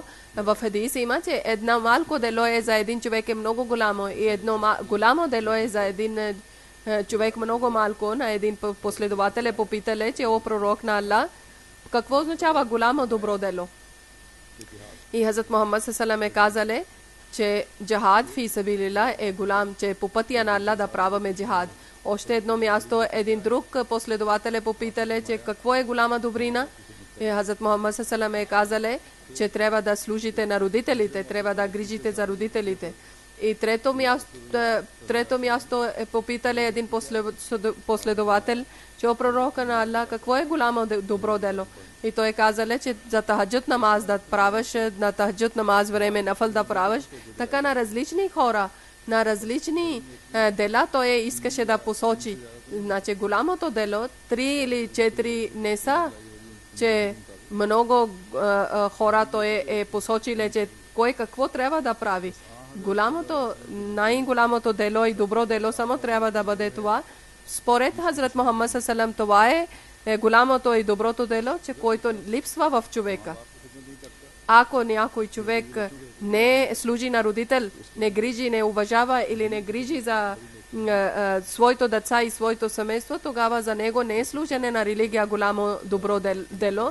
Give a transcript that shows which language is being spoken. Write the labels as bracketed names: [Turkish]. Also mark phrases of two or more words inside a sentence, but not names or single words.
[Bulgarian] В хадиса има, че едно малко дело е за един човек е много голямо и едно голямо дело е за един човек много малко. На един последовател е попитали, че о пророк на Аллах, какво означава голямо добро дело? И Хазрат Мухаммад [Arabic] صلى الله عليه وسلم [Bulgarian] е казале, че [Arabic] جهاد في سبيل الله [Bulgarian] е голям, че по пътя на Аллах да праваме джихад. Още едно място, един друг последовател е попитали, че какво е голяма добрина? И Хазрат Мухаммад [Arabic] صلى الله عليه وسلم [Bulgarian] е казале, че трябва да служите на родителите, трябва да грижите за родителите. И трето място е попитали един последовател, че о пророка на Аллах, какво е голямо добро дело? И той казале, че за тахаджуд намаз да правиш, на тахаджуд намаз време нафъл да правиш. Така на различни хора, на различни дела той искаше да посочи. Значи голямото дело, 3 или 4 не са, че много хора той е посочиле, че кой какво трябва да прави. Най-голямото дело и добро дело само трябва да бъде това. Според Хазрат Мухаммад [Arabic] صلى الله عليه وسلم, [Bulgarian] това е голямото и доброто дело, че който липсва в човека. Ако някой човек не служи на родител, не грижи, не уважава или не грижи за своето деца и своето семейство, тогава за него не е служене на религия голямо добро дело.